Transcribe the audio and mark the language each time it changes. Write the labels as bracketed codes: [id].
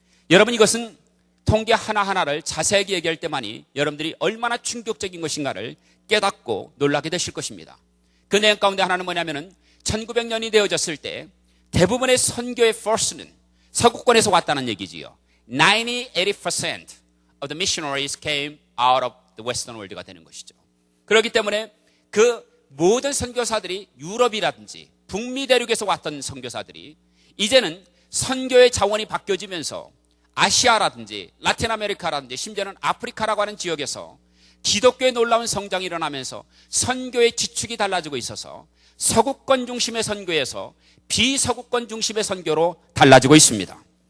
[ko] 여러분, 이것은 통계 하나하나를 자세하게 얘기할 때만이 여러분들이 얼마나 충격적인 것인가를 깨닫고 놀라게 되실 것입니다. 그 내용 가운데 하나는 뭐냐면은 1900년이 되어졌을 때 대부분의 선교의 force는 서구권에서 왔다는 얘기지요. [en] 80% of the missionaries came out of the Western world [ko] 가 되는 것이죠. 그렇기 때문에 그 모든 선교사들이 유럽이라든지 북미 대륙에서 왔던 선교사들이 이제는 선교의 자원이 바뀌어지면서 아시아라든지 라틴 아메리카라든지 심지어는 아프리카라고 하는 지역에서 기독교의 놀라운 성장이 일어나면서 선교의 지축이 달라지고 있어서 서구권 중심의 선교에서 비서구권 중심의 선교로 달라지고 있습니다.